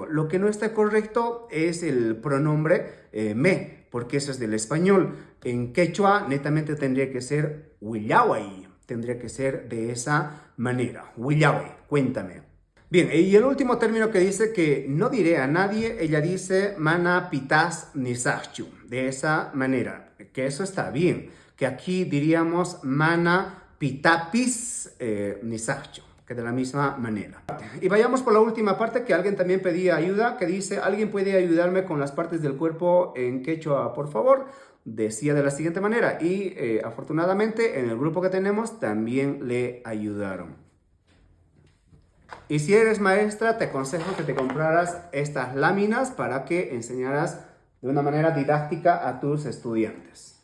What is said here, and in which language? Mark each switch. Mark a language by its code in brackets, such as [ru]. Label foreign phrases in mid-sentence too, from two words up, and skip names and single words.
[es] Lo que no está correcto es el pronombre me, porque eso es del español. En quechua netamente tendría que ser huillawai. Tendría que ser de esa manera. Huillawai, cuéntame. Bien, y el último término que dice que no diré a nadie, ella dice [qu] mana pitas nisachchu, [es] de esa manera, que eso está bien, que aquí diríamos [qu] mana pitapis nisachchu, [es] que de la misma manera. Y vayamos por la última parte, que alguien también pedía ayuda, que dice, ¿alguien puede ayudarme con las partes del cuerpo en quechua, por favor? Decía de la siguiente manera, y afortunadamente en el grupo que tenemos también le ayudaron. Y si eres maestra, te aconsejo que te compraras estas láminas para que enseñaras de una manera didáctica a tus estudiantes.